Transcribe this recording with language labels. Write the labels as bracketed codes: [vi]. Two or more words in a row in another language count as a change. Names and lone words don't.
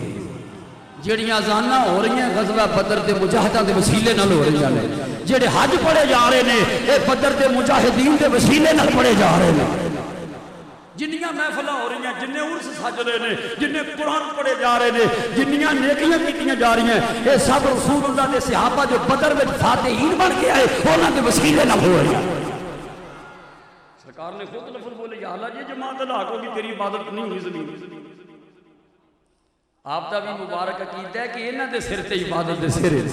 [pa] جڑیاں اذاناں ہو رہی ہیں غزوہ بدر دے مجاہداں دے وسیلے نال ہو رہی ہیں. جڑے حج پڑھے جا رہے نے اے بدر دے مجاہدین دے وسیلے نال پڑھے جا رہے ہیں. جنیاں محفلاں ہو رہی ہیں جننے عرس سج رہے نے جننے قرآن پڑھے جا رہے نے جنیاں نیکیاں کیتیاں جا رہی ہیں اے سب رسول اللہ دے صحابہ جو بدر وچ فاتحین بن کے آئے انہاں دے وسیلے نال ہو رہی ہیں. [ur] سرکار نے خود لفظ بولے یا اللہ یہ جماعت ہلاک ہوگی تیری عبادت نہیں ہوئی زمین. [pa] آپ دا بھی مبارک عقیدہ ہے کہ انہاں دے سر تے عبادت دے سر.